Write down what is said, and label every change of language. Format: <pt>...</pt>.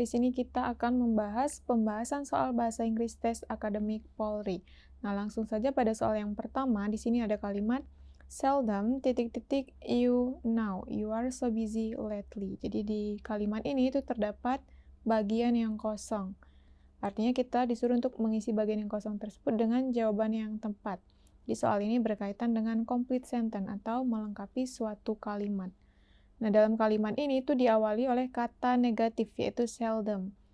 <id>Di sini kita akan membahas pembahasan soal bahasa Inggris tes akademik Polri. Nah, langsung saja pada soal yang pertama. Di sini ada kalimat</id> <en>seldom you now. You are so busy lately.</en> <id>Jadi di kalimat ini itu terdapat bagian yang kosong. Artinya kita disuruh untuk mengisi bagian yang kosong tersebut dengan jawaban yang tepat. Di soal ini berkaitan dengan complete sentence atau melengkapi suatu kalimat. Nah, dalam kalimat ini itu diawali oleh kata negatif, yaitu seldom.</id>